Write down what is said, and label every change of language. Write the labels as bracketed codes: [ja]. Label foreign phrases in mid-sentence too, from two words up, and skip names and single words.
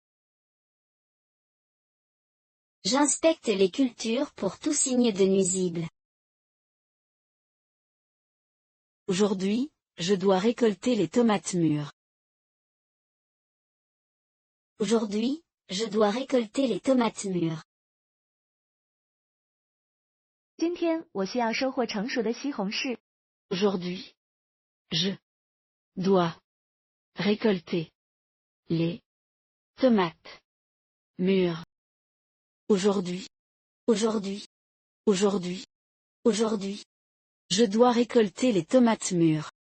[fr] J'inspecte les cultures pour tout signe de nuisible. Aujourd'hui, je dois récolter les tomates mûres. Aujourd'hui, je dois récolter les tomates mûres. [zh] 今天我需要收获成熟的西红柿。 [fr] Aujourd'hui, je dois récolter les tomates mûres. Aujourd'hui, Aujourd'hui, aujourd'hui, aujourd'hui, je dois récolter les tomates mûres.